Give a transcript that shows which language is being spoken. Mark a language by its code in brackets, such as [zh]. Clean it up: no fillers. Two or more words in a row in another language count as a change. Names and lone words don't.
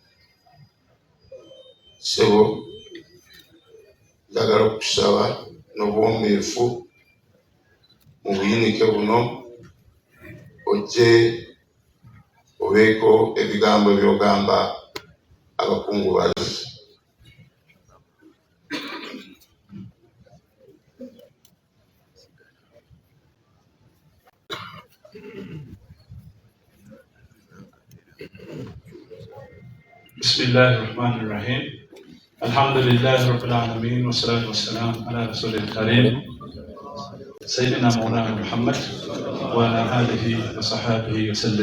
[lg] Ssebo njagala okusaba n'obwomeefu mu buyinike buno ojje obeeko ebigambo by'ogamba abakungubazi. [ar] بسم الله الرحمن الرحيم. الحمد لله رب العالمين والصلاة والسلام على رسول الكريم سيدنا مولانا محمد وعلى آله وصحبه وسلم.